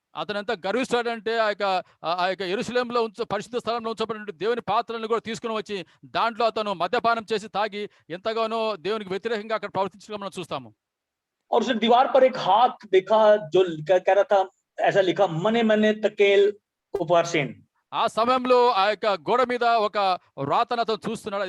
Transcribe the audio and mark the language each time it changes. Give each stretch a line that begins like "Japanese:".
Telugu: అతను ఎంత గర్విస్తాడంటే ఆ యొక్క యెరూషలేములో పరిశుద్ధ స్థలంలో ఉంచబడిన దేవుని పాత్రలను కూడా తీసుకుని వచ్చి దాంట్లో అతను మద్యపానం చేసి తాగి ఎంతగానో దేవునికి వ్యతిరేకంగా అక్కడ ప్రవర్తించడం మనం చూస్తాము.
Hindi: और उसने दीवार पर एक हाथ देखा जो कह रहा था, ऐसा लिखा, मने मने तकेल उपासेन.
Telugu: ఆ సమయంలో ఆ యొక్క గోడ మీద ఒక వ్రాతను అతను చూస్తున్నాడు.